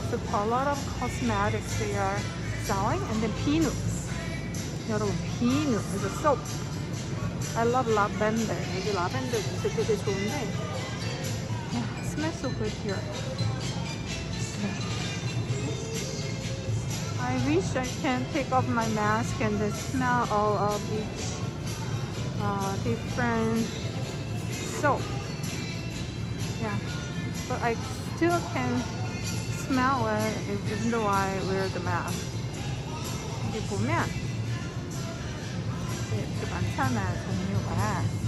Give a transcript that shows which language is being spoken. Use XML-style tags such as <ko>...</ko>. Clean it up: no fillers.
<en>So a lot of cosmetics they are selling. And then peanuts.</en> <ko>여러분</ko> <en>peanut is a soap. I love lavender.</en> <ko>여기 라벤더 냄새 되게 좋은데.</ko> <en>Yeah, smells so good here. I wish I can take off my mask and then smell all of each different soap. Yeah, but I still can smell it even though I wear the mask.</en> <ko>여기 보면 이렇게 많잖아요, 종류가.</ko>